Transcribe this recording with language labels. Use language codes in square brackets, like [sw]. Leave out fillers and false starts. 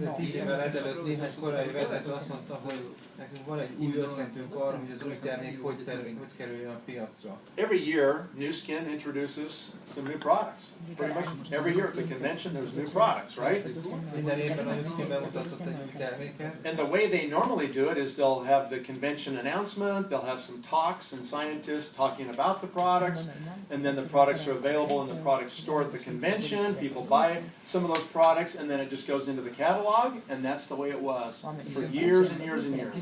[hu] 10 évvel ezelőtt néhány korai vezető azt mondta, hogy nekünk van egy új ötletünk arra, hogy az új termék hogy kerüljön a piacra. [en] Every year, Nu Skin introduces some new products. Pretty much every year at the convention there's new products, right? [hu] Minden évben a Nu Skin bemutatott egy új terméket. [en] And the way they normally do it is they'll have the convention announcement, they'll have some talks and scientists talking about the products, and then the products are available in the product store at the convention, people buy some of those products, and then it just goes into the catalog, and that's the way it was for years and years and years.